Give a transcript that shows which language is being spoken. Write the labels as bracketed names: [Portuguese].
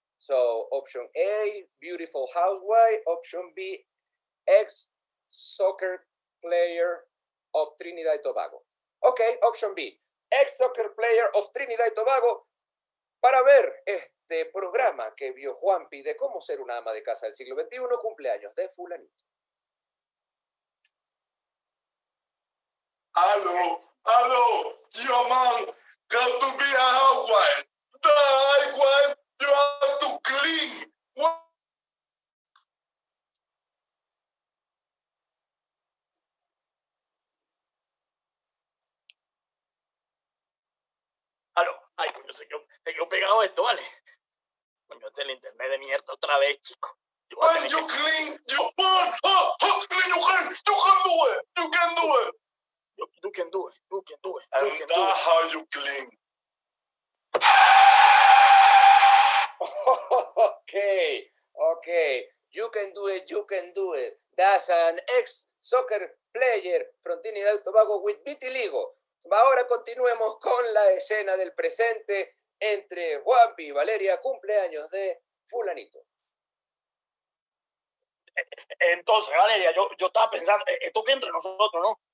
[English] So, option A, beautiful housewife. Option B, ex soccer player of Trinidad y Tobago. Ok, option B, ex soccer player of Trinidad y Tobago. [Spanish] Para ver este programa que vio Juanpi de cómo ser una ama de casa del siglo XXI, cumpleaños de Fulanito. [English] Aló, your man got to be a housewife. The housewife, you have to clean. What? [Spanish] Aló, ay, coño, se quedó pegado esto, ¿vale? Coño, este es el internet de mierda otra vez, chico. [English] When you clean, you burn. You can do it. You can do it. You can do it. You can do it. And You can that's do it. how you clean. Okay. You can do it, you can do it. That's an ex-soccer player from Trinidad y Tobago with vitiligo. [Spanish] Ahora continuemos con la escena del presente entre Juanpi y Valeria, cumpleaños de Fulanito. Entonces, Valeria, yo estaba pensando, esto que entre nosotros, ¿no?